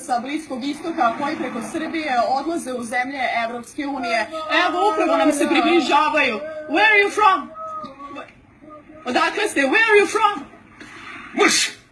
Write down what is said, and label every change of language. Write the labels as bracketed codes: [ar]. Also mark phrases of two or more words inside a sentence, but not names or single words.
[sr] sa Bliskog istoka koji preko Srbije odlaze u zemlje Evropske unije. Evo, upravo nam se približavaju. [en] Where are you from? [sr] Odakle ste? [en] Where are you from? Mush!